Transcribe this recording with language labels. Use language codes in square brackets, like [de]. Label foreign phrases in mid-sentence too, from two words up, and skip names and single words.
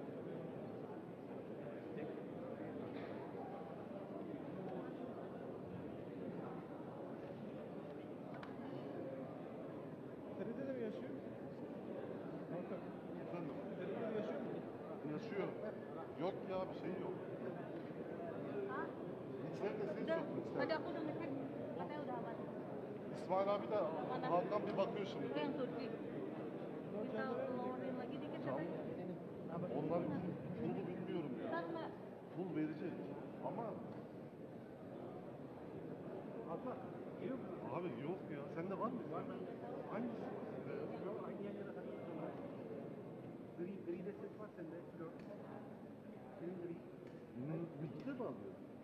[tr] TRT'de mi yaşıyor? Efendim? TRT'de yaşıyor mu? Yaşıyor. Yok ya bir şey yok. Mikserde ses yok mikserde. [id] Aku udah ngecek, katanya udah aman. [tr] İsmail abi de Hakan bir bakıyor şimdi. [id] Itu yang Turki. Kita keluarin lagi dikit katanya. [tr] Onlar full'u bilmiyorum ya. [id] Ntar mbak, [tr] Full verecek ama abi yok ya. Sende var mı? Hangisi? Gri'de ses var sende. Senin gri. Bilgide mi alıyor?